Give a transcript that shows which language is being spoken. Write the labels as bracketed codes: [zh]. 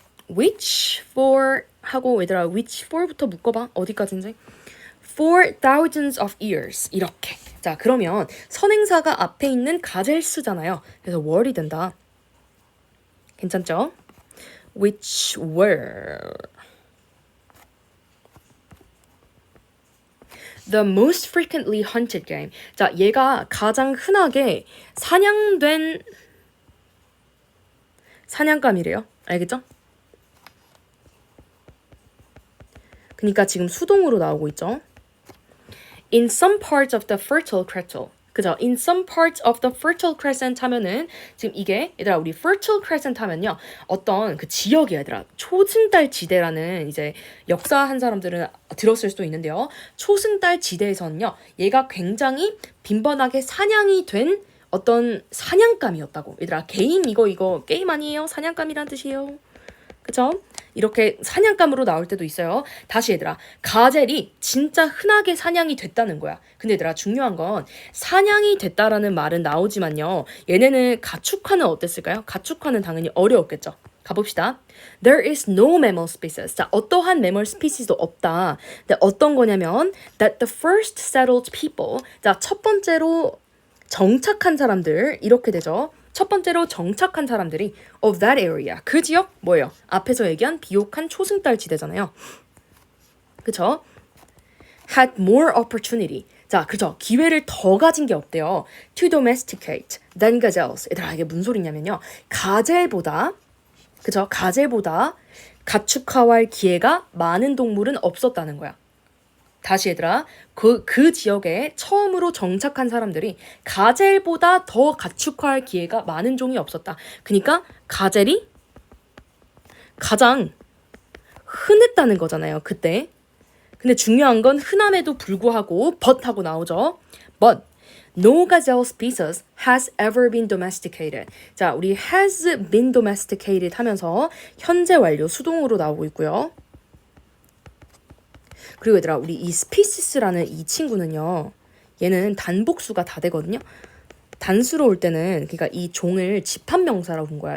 [ko] which for 하고 얘들아 which for부터 묶어봐. 어디까지인지. [en] for thousands of years. [ko] 이렇게. 자, 그러면 선행사가 앞에 있는 가젤스잖아요. 그래서 were이 된다. 괜찮죠? [en] which were the most frequently hunted game. [ko] 자, 얘가 가장 흔하게 사냥된 사냥감이래요. 알겠죠? 그러니까 지금 수동으로 나오고 있죠. [en] In some parts of the Fertile Crescent. [ko] 그죠? [en] In some parts of the Fertile Crescent [ko] 하면은 지금 이게 얘들아 우리 Fertile Crescent 하면요. 어떤 그 지역이 얘들아 초승달 지대라는 이제 역사한 사람들은 들었을 수도 있는데요. 초승달 지대에서는요. 얘가 굉장히 빈번하게 사냥이 된 어떤 사냥감이었다고. 얘들아 게임 이거 게임 아니에요? 사냥감이란 뜻이에요. 그쵸? 이렇게 사냥감으로 나올 때도 있어요. 다시 얘들아 가젤이 진짜 흔하게 사냥이 됐다는 거야. 근데 얘들아 중요한 건 사냥이 됐다라는 말은 나오지만요. 얘네는 가축화는 어땠을까요? 가축화는 당연히 어려웠겠죠. 가봅시다. [en] There is no mammal species. [ko] 자, 어떠한 매몰 스피시도 없다. 근데 어떤 거냐면 [en] that the first settled people. [ko] 자, 첫 번째로 정착한 사람들 이렇게 되죠. 첫 번째로 정착한 사람들이 [en] of that area. [ko] 그 지역 뭐예요? 앞에서 얘기한 비옥한 초승달 지대잖아요. 그쵸? [en] had more opportunity. [ko] 자, 그죠? 기회를 더 가진 게 없대요. [en] to domesticate than gazelles. [ko] 얘들아, 이게 무슨 소리냐면요. 가젤보다 그죠? 가젤보다 가축화할 기회가 많은 동물은 없었다는 거야. 다시 얘들아, 그 지역에 처음으로 정착한 사람들이 가젤보다 더 가축화할 기회가 많은 종이 없었다. 그러니까 가젤이 가장 흔했다는 거잖아요, 그때. 근데 중요한 건 흔함에도 불구하고 but 하고 나오죠. But [en] No gazelle species has ever been domesticated. [ko] 자, 우리 [en] has been domesticated [ko] 하면서 현재 완료 수동으로 나오고 있고요. 그리고 얘들아, 우리 이 species라는 이 친구는요. 얘는 단복수가 다 되거든요. 단수로 올 때는 그러니까 이 종을 집합명사라고 본 거야.